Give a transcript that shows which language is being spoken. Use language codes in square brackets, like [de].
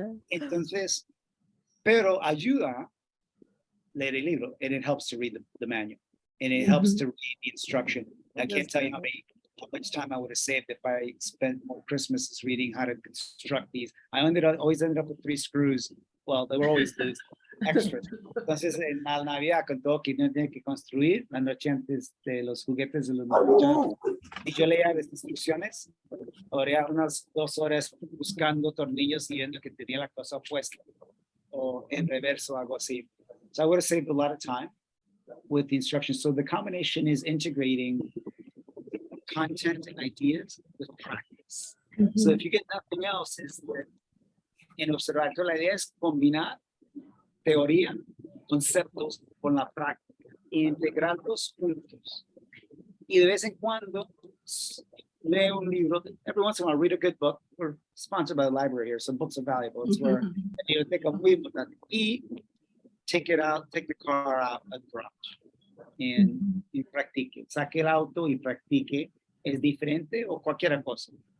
[es] Entonces, pero ayuda leer el libro, [en] and it helps to read the manual, and it helps to read the instruction. I can't tell you how much time I would have saved if I spent more Christmases reading how to construct these. I always ended up with 3 screws. Well, they were always the extras. [es] Entonces, en la Navidad, con todo que no tiene que construir, la noche antes de los juguetes de los muchachos, y yo leía las instrucciones, oré unas 2 horas buscando tornillos y viendo que tenía la cosa opuesta, o en reverso, algo así. [en] So I would have saved a lot of time with the instructions. So the combination is integrating content and ideas with practice. So if you get nothing else, is that [es] en observatorio la idea es combinar teoría, conceptos con la práctica e integrarlos juntos. Y de vez en cuando leo un libro. [en] Every once in a while, read a good book. We're sponsored by the library here, so books are valuable. It's where [es] Biblioteca muy importante. Y [en] take the car out at the garage [es] y practique. Saque el auto y practique. ¿Es diferente o cualquier cosa?